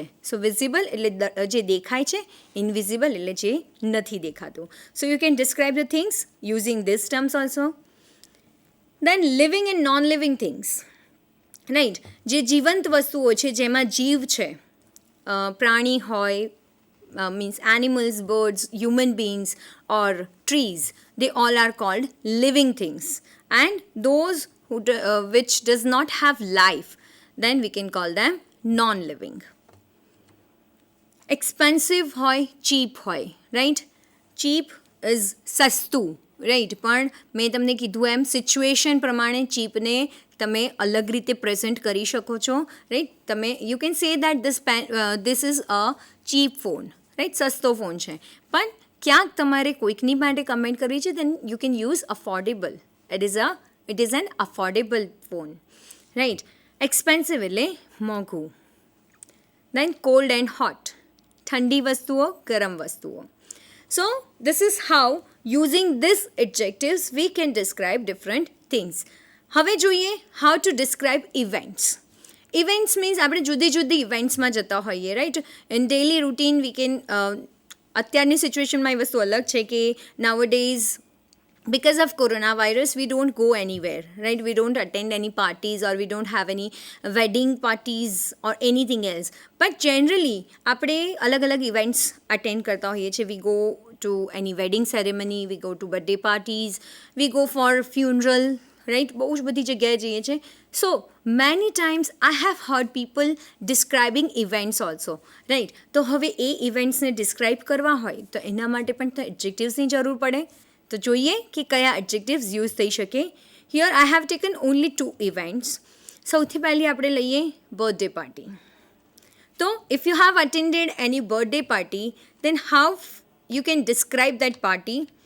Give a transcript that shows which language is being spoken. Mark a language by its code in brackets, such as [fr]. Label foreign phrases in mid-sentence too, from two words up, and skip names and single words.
[gu] સો વિઝિબલ એટલે જે દેખાય છે, ઇનવિઝિબલ એટલે જે નથી દેખાતું. [en] So you can describe the things using this terms also. Then living and non living things, right. [gu] જે જીવંત વસ્તુઓ છે, જેમાં જીવ છે, પ્રાણી હોય, [en] means animals, birds, human beings or trees, they all are called living things. And those which does not have life, then we can call them non-living. [gu] Expensive hoy, cheap hoy, right? [en] Cheap is સસ્તું, right. [gu] પણ મેં તમને કીધું એમ સિચ્યુએશન પ્રમાણે ચીપને તમે અલગ રીતે પ્રેઝન્ટ કરી શકો છો, રાઈટ. [en] તમે you can say that this is a cheap phone, right, [gu] સસ્તો ફોન છે. પણ ક્યાંક તમારે કોઈકની માટે કમેન્ટ કરવી છે, [en] then you can use affordable. It is an affordable phone, right. [gu] એક્સપેન્સિવ એટલે મોંઘું. [en] then cold and hot, [gu] ઠંડી વસ્તુઓ, ગરમ વસ્તુઓ. [en] સો this is how using this adjectives we can describe different things. [gu] હવે જોઈએ [en] how to describe events. Events means [gu] આપણે જુદી જુદી ઇવેન્ટ્સમાં જતા હોઈએ, રાઈટ. [en] in daily routine we can [gu] અત્યારની સિચ્યુએશનમાં એ વસ્તુ અલગ છે કે [en] નાઉઅડેઝ because of coronavirus we don't go anywhere, right. We don't attend any parties or we don't have any wedding parties or anything else, but generally [gu] આપણે અલગ અલગ ઇવેન્ટ્સ અટેન્ડ કરતા હોઈએ છીએ. [en] We go to any wedding ceremony, we go to birthday parties, we go for funeral, right. [gu] બહુ જ બધી જગ્યાએ જઈએ છીએ. [en] So many times I have heard people describing events also, right. [gu] તો હવે એ ઇવેન્ટ્સને ડિસ્ક્રાઇબ કરવા હોય તો એના માટે પણ તો એડજેક્ટિવ્સની જરૂર પડે. તો જોઈએ કે કયા એડજેક્ટિવ્સ યુઝ થઈ શકે. [en] Here I have taken only 2 events. [gu] સૌથી પહેલી આપણે લઈએ [en] birthday party. તો if you have attended any birthday party then how you can describe that party.